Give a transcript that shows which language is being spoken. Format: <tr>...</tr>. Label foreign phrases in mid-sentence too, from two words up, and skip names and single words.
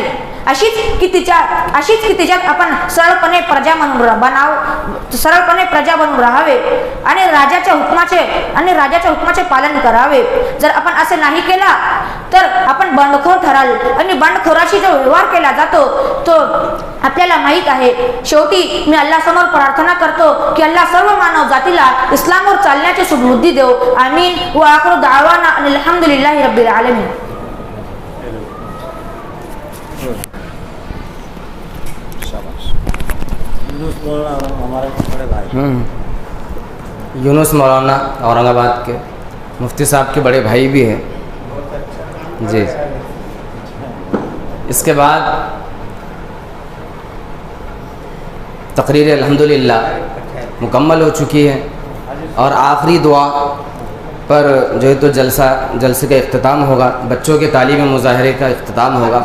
<mr>अशीच की तिच्यात आपण सरळपणे प्रजा बनून राहावे आणि राजाच्या हुकमाचे पालन करावे. जर आपण असे नाही केला तर आपण बंडखोर ठराल आणि बंडखोराशी जो व्यवहार केला जातो तो आपल्याला माहीत आहे. शेवटी मी अल्लाह समोर प्रार्थना करतो की अल्लाह सर्व मानव जातीला इस्लामवर चालण्याची सुबुद्धी देव. आमीन.</mr> <ar>وآخر دعوانا الحمد لله رب العالمين.</ar> <hi>यूनुस मौलाना औरंगाबाद के मुफ्ती साहब के बड़े भाई भी हैं जी. इसके बाद तकरीर अल्हम्दुलिल्लाह मुकम्मल हो चुकी है और आखिरी दुआ पर जो है तो जलसे का इख्तिताम होगा, बच्चों के तालीम मुजाहरे का इख्तिताम होगा.</hi>